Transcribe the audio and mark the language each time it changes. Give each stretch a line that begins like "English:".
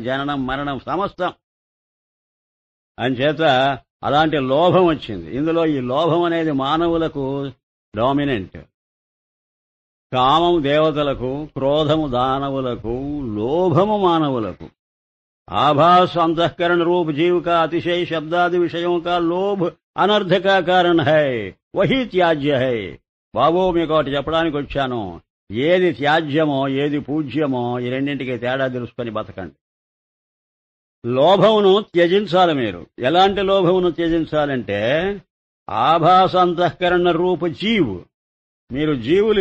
Telugu: జననం, మరణం సమస్తం. అంచేత అలాంటి లోభం వచ్చింది. ఇందులో ఈ లోభం అనేది మానవులకు డామినెంట్. కామం దేవతలకు, క్రోధము దానవులకు, లోభము మానవులకు.
Hindi: आभास अंतःकरण रूप जीव का अतिशय शब्दादि विषयों का लोभ अनर्थ का कारण है, वही त्याज्य है.
Telugu: బాబు మీకు ఒకటి చెప్పడానికి వచ్చాను. ఏది త్యాజ్యమో ఏది పూజ్యమో ఈ రెండింటికి తేడా తెలుసుకొని బతకండి. లోభమును త్యజించాలి మీరు. ఎలాంటి లోభమును త్యజించాలంటే ఆభాస అంతఃకరణ రూప జీవు. మీరు జీవులు.